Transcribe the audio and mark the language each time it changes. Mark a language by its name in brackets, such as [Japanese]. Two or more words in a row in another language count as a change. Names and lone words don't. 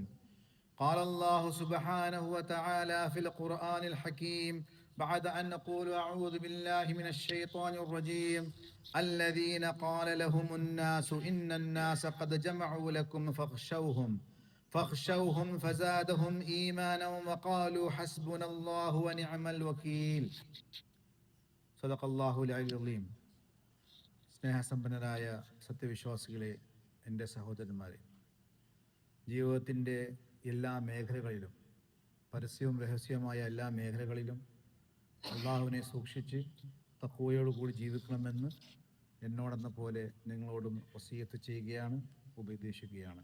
[Arabic] قال الله سبحانه وتعالى في القرآن الحكيم بعد أن نقول أعوذ بالله من الشيطان الرجيم: الذين قال لهم الناس إن الناس قد جمعوا لكم فاخشوهم فزادهم إيمانا وقالوا حسبنا الله ونعم الوكيل. صدق الله العلي العظيم. [Malayalam] സ്നേഹസമ്പന്നരായ സത്യവിശ്വാസികളെ, എൻ്റെ സഹോദരന്മാരെ, ജീവിതത്തിൻ്റെ എല്ലാ മേഖലകളിലും, പരസ്യവും രഹസ്യവുമായ എല്ലാ മേഖലകളിലും അള്ളാഹുവിനെ സൂക്ഷിച്ച് തഖ്വയോടുകൂടി ജീവിക്കണമെന്ന് എന്നോടെന്ന പോലെ നിങ്ങളോടും വസിയത്ത് ചെയ്യുകയാണ്, ഉപദേശിക്കുകയാണ്.